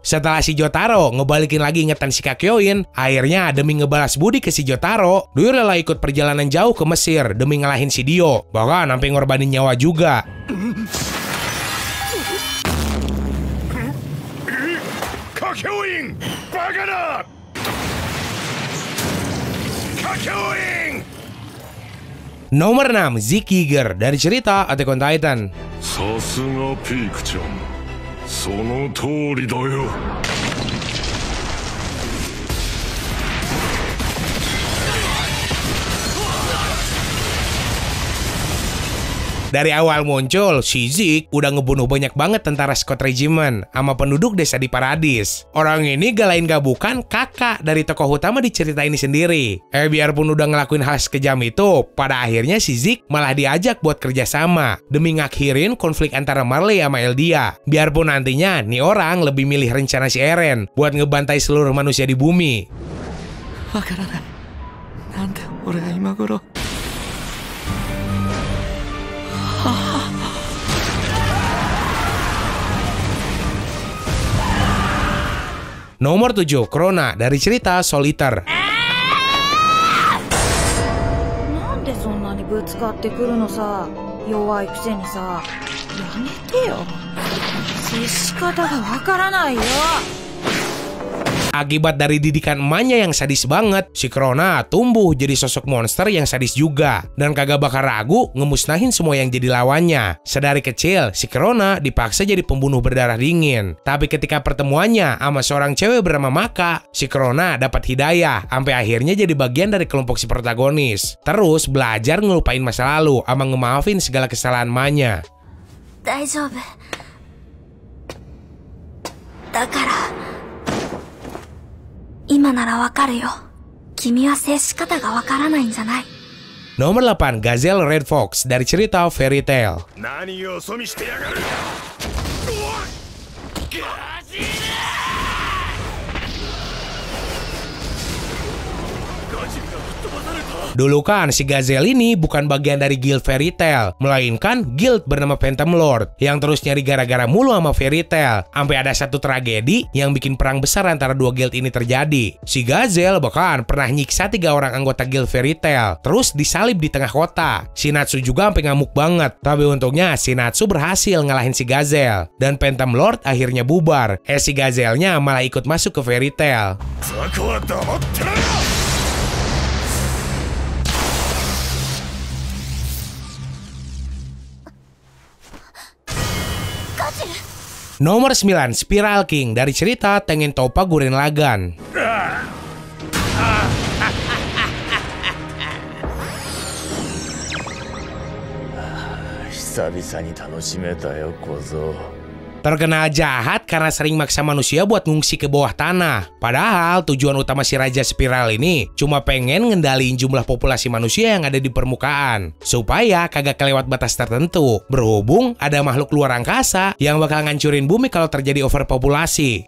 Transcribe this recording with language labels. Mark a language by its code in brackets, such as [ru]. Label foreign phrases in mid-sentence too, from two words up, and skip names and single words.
[id] Setelah si Jotaro ngebalikin lagi ingatan si Kakyoin, akhirnya demi ngebalas budi ke si Jotaro, Doi rela ikut perjalanan jauh ke Mesir demi ngalahin si Dio. Bahkan sampai ngorbanin nyawa juga. Kakyoin, [en] back it up! [id] Kakyoin! Nomor 6, Zeke Yeager dari cerita Attack on Titan. [ja] さすがピークちゃん、その通りだよ。 [id] Dari awal muncul, si Zeke udah ngebunuh banyak banget tentara Scott Regiment sama penduduk desa di Paradis. Orang ini gak lain gak bukan kakak dari tokoh utama di cerita ini sendiri. Biarpun udah ngelakuin hal sekejam itu, pada akhirnya si Zeke malah diajak buat kerjasama demi ngakhirin konflik antara Marley sama Eldia. Biarpun nantinya nih orang lebih milih rencana si Eren buat ngebantai seluruh manusia di bumi. [ja] わからない。なんで俺が今頃。 [id] Nomor 7, Krona dari cerita Soul Eater. [ja] なんでそんなにぶつかってくるのさ。弱いくせにさ。やめてよ。接し方がわからないよ。 [id] Akibat dari didikan emaknya yang sadis banget, si Krona tumbuh jadi sosok monster yang sadis juga. Dan kagak bakal ragu ngemusnahin semua yang jadi lawannya. Sedari kecil, si Krona dipaksa jadi pembunuh berdarah dingin. Tapi ketika pertemuannya sama seorang cewek bernama Maka, si Krona dapat hidayah sampai akhirnya jadi bagian dari kelompok si protagonis. Terus belajar ngelupain masa lalu sama ngemaafin segala kesalahan emaknya. [ja] 大丈夫。だから。今ならわかるよ。君は接し方がわからないんじゃない。 [id] Nomor 8, Gazelle Red Fox dari cerita Fairy Tail. [ja] 何よそ見してやがる。 [id] Dulu kan si Gazelle ini bukan bagian dari guild Fairy Tail, melainkan guild bernama Phantom Lord yang terus nyari gara-gara mulu sama Fairy Tail. Sampai ada satu tragedi yang bikin perang besar antara dua guild ini terjadi. Si Gazelle bahkan pernah nyiksa 3 orang anggota guild Fairy Tail, terus disalib di tengah kota. Si Natsu juga sampai ngamuk banget, tapi untungnya si Natsu berhasil ngalahin si Gazelle dan Phantom Lord akhirnya bubar. Si Gazelle-nya malah ikut masuk ke Fairy Tail. [ja] ザコは黙ってろよ。 [id] Nomor 9, Spiral King dari cerita Tengen Toppa Gurren Lagann. [ja] 久々に楽しめたよ小僧。 [id] Terkenal jahat karena sering maksa manusia buat ngungsi ke bawah tanah. Padahal tujuan utama si Raja Spiral ini cuma pengen ngendaliin jumlah populasi manusia yang ada di permukaan, supaya kagak kelewat batas tertentu. Berhubung ada makhluk luar angkasa yang bakal ngancurin bumi kalau terjadi overpopulasi.